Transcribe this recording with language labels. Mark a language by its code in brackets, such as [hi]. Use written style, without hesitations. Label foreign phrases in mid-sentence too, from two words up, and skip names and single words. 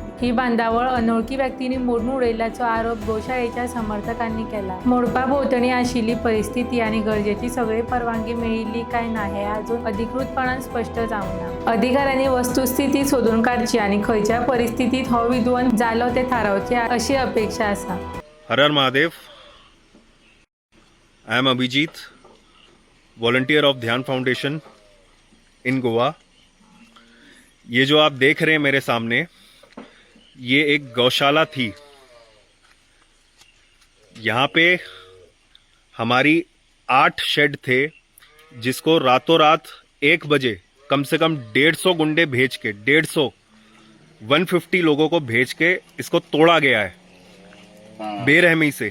[kok] ही बांदावळ अनोळखी व्यक्तींनी मोडून उडयल्ल्याचो आरोप गोशाळेच्या समर्थकांनी केला। मोडपा भोंवतणी आशिल्ली परिस्थिती आणि गरजेची सगळी परवानगी मेळिल्ली काय ना हे अजून अधिकृतपणान स्पष्ट जावंक ना। अधिकाऱ्यांनी वस्तुस्थिती सोदून काडची आणि खंयच्या परिस्थितीत हो विध्वंस जालो ते थारावचे अशी अपेक्षा आसा। [hi] हर हर महादेव। [en] I am Abhijeet, volunteer of Dhyan Foundation in Goa. [hi] ये जो आप देख रहे हैं मेरे सामने, ये एक गौशाला थी। यहाँ पे हमारी 8 शेड थे, जिसको रातों रात 1 बजे कम से कम 150 गुंडे भेज के 150 लोगों को भेज के इसको तोड़ा गया है बेरहमी से।